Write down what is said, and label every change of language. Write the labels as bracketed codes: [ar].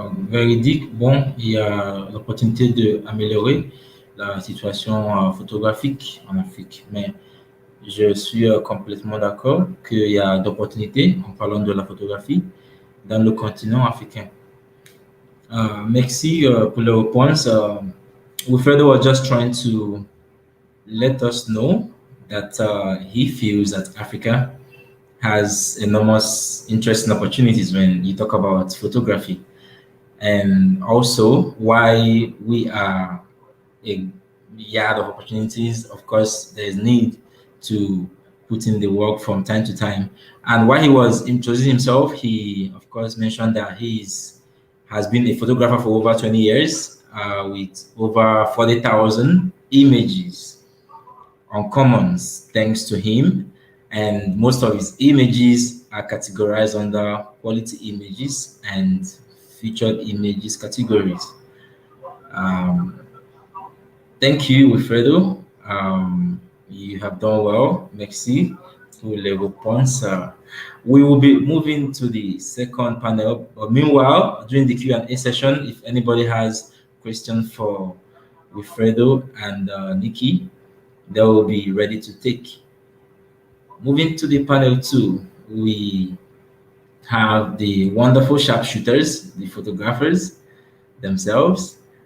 [fr] Véridique, bon, il y a l'opportunité d'améliorer la situation photographique en Afrique, mais je suis complètement d'accord qu'il y a d'opportunités en parlant de la photographie dans le continent africain. Merci pour le réponse. [en] Wilfredo was just trying to let us know that he feels that Africa has enormous interest and opportunities when you talk about photography, and also why we are a yard of opportunities. Of course, there's need to put in the work from time to time. And while he was introducing himself, he of course mentioned that has been a photographer for over 20 years with over 40,000 images on commons thanks to him. And most of his images are categorized under quality images and featured images categories. Thank you, Wilfredo. You have done well. [fr] Merci pour les réponses. [en] We will be moving to the second panel. Meanwhile, during the Q&A session, if anybody has questions for Wilfredo and Nicky, they will be ready to take. Moving to the panel 2, we have the wonderful sharpshooters, the photographers themselves.